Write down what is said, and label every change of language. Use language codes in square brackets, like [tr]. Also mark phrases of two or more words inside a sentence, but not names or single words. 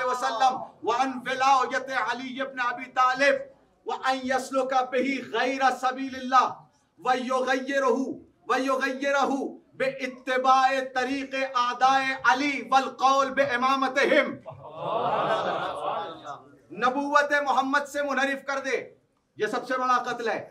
[ar] وسلم وعن ولایت علی ابن ابی طالب وان یسلک بہ غیر سبیل اللہ ویغیرہ باتباع طریق اعداء علی والقول بامامتہم۔ [ur] نبوت محمد سے منحرف کر دے، یہ سب سے بڑا قتل ہے۔